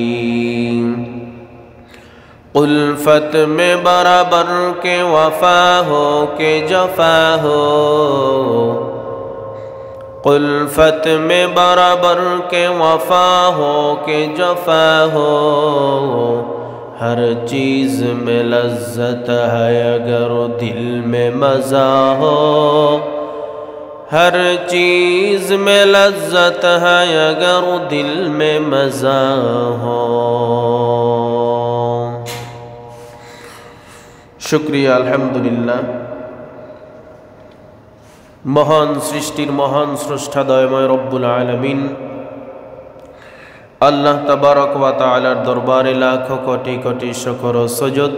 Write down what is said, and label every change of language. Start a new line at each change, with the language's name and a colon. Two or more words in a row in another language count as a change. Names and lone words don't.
Urdu: الفت میں برابر کے وفا ہو کہ جفا ہو، الفت میں برابر کے وفا ہو کہ جفا ہو. ہر چیز میں لذت ہے اگر دل میں مزہ ہو، ہر چیز میں لذت ہے اگر دل میں مزہ ہو.
Bangla: শুকরিয়া, আলহামদুলিল্লাহ। মহান সৃষ্টির মহান স্রষ্টা দয়াময় রব্বুল আলামিন আল্লাহ তাবারক ওয়া তাআলার দরবারে লাখো কোটি কোটি শুকর ও সুজুদ।